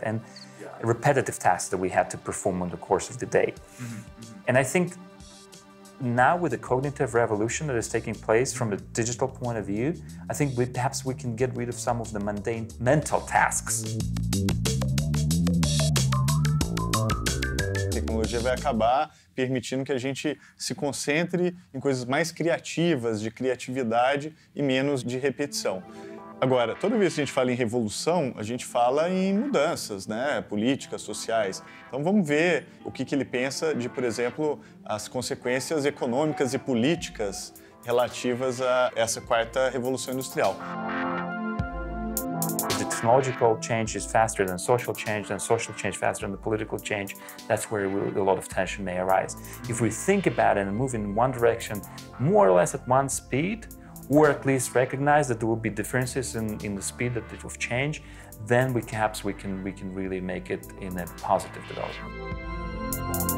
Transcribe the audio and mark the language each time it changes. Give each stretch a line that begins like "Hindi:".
English: And repetitive tasks that we had to perform on the course of the day. And I think now with the cognitive revolution that is taking place from a digital point of view, I think perhaps we can get rid of some of the mundane mental tasks.
Portuguese: A tecnologia vai acabar permitindo que a gente se concentre em coisas mais criativas, de criatividade e menos de repetição. Agora, toda vez que a gente fala em revolução, a gente fala em mudanças, né, políticas, sociais. Então vamos ver o que ele pensa de, por exemplo, as consequências econômicas e políticas relativas a essa quarta revolução industrial.
English: The technological change is faster than social change faster than the political change. That's where a lot of tension may arise. If we think about it and move in one direction, more or less at one speed, or at least recognize that there will be differences in the speed of change, then perhaps we can really make it in a positive development.